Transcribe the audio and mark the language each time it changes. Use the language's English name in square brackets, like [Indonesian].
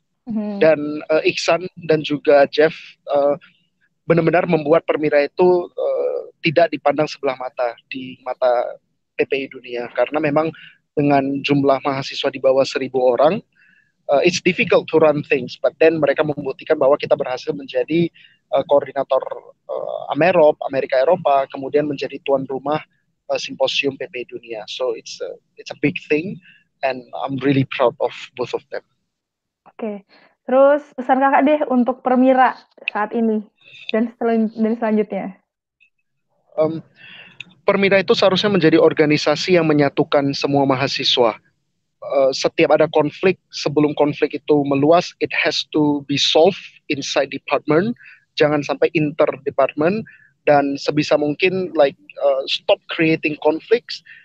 [Indonesian] Dan Iksan dan juga Jeff benar-benar membuat Permira itu tidak dipandang sebelah mata di mata PPI Dunia, karena memang dengan jumlah mahasiswa di bawah 1.000 orang, [English] it's difficult to run things, but then [Indonesian] mereka membuktikan bahwa kita berhasil menjadi koordinator Amerika Eropa, kemudian menjadi tuan rumah simposium PPI Dunia. [English] So it's a big thing, and I'm really proud of both of them. [Indonesian] Oke. Terus pesan kakak deh untuk Permira saat ini dan selanjutnya. Permira itu seharusnya menjadi organisasi yang menyatukan semua mahasiswa. Setiap ada konflik, sebelum konflik itu meluas, [English] it has to be solved inside department, [Indonesian] jangan sampai inter department, dan sebisa mungkin [English] stop creating conflicts.